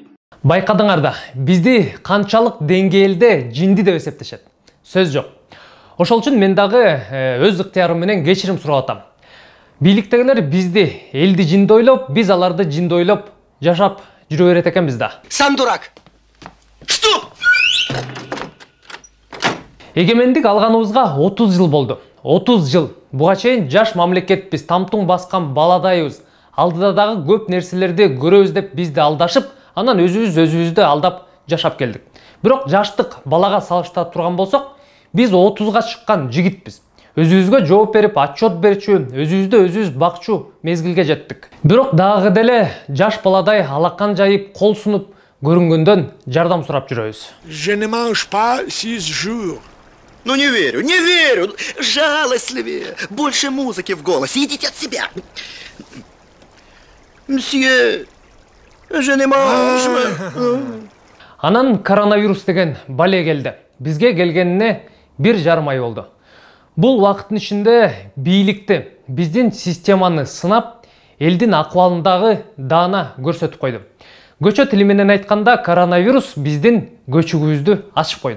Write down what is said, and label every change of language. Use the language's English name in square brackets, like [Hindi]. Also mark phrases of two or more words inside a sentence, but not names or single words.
[Kyrgyz] Байкадыңар да, бизди канчалык деңгээлде жинди деп эсептешет. Сөз жок. Ошол үчүн мен дагы өз ыктыярым менен кечирим сурап атам. Бийликтегилер бизди элди жинди ойлоп, биз аларды жинди ойлоп жашап жүрө берет экенбиз да. [Russian] Сам дурак. Стоп! [Kyrgyz] Эгемендик алганыбызга 30 жыл болду. 30 жыл. Буга чейин жаш мамлекетпиз, тамтуң баскан баладайбыз. Алдыда дагы көп нерселерди көрөбүз деп бизди алдашып, анан өзүбүздү алдап жашап келдик. Бирок жаштык балага салыштырып турган болсок, биз 30га чыккан жигитпиз. Өзүбүзгө жооп берип, отчет берчү, өзүбүз бакчу мезгилге жеттик. Бирок дагы деле жаш баладай алакан жайып, кол сунуп көрүнгөндөн жардам сурап жүрөбүз. [French] Je ne mange pas 6 jours. [Russian] Ну не верю. Жалостливее. Больше музыки в голосе. Идите от себя. [French] Monsieur, je ne mange. [Kyrgyz] Анан коронавирус деген бале келди. Бизге келгенине 1,5 ай болду. Бул вакыттын ичинде бийликти, биздин системаны сынап, элдин акыбалындагы даана көрсөтүп койду. Көчө тили менен айтканда, коронавирус биздин көчүгүбүздү ачып койду.